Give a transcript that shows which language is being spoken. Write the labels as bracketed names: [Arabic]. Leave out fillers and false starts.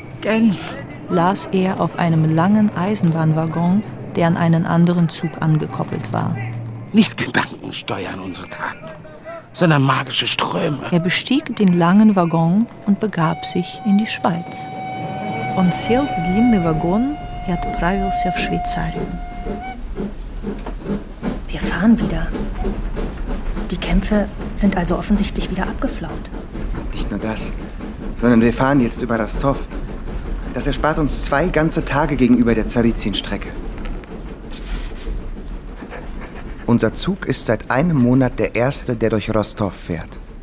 [German] Genf, las er auf einem langen Eisenbahnwaggon, der an einen anderen Zug angekoppelt war. Nicht Gedanken steuern unsere Taten, sondern magische Ströme. Er bestieg den langen Waggon und begab sich in die Schweiz. [Russian] Und сел в длинный вагон и отправился в Швейцарию. [German] Wir fahren wieder. Die Kämpfe sind also offensichtlich wieder abgeflaut. Nicht nur das, sondern wir fahren jetzt über Rostov. Das erspart uns zwei ganze Tage gegenüber der Zarizin-Strecke. Unser Zug ist seit einem Monat der erste, der durch Rostov fährt.